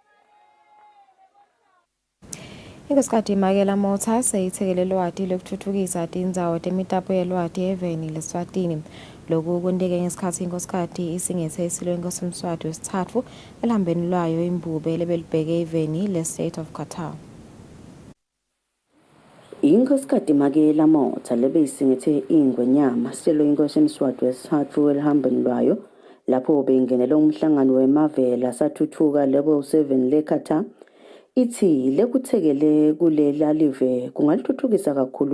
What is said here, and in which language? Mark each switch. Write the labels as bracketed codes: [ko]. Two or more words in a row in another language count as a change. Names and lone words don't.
[ss] Inkosikazi Makela Motha seyithekele lwati lokuthuthukisa indzawo temitapo yelwati eveni leSwatini lokhu kwenteke ngesikhathi inkosikazi isingethe isilo inkosi Mswati wesithathu elihambeni lwayo imbube lebelibheke eveni le-State of Qatar. Inkosikazi Makela Motha lebeyisingethe ingwenyama silo inkosi Mswati wesithathu elihambeni lwayo lapho bengenele umhlangano wemavela sathuthuka lebo 7 leKatar ithi lekuthekele kulela live kungalithuthukisa kakhulu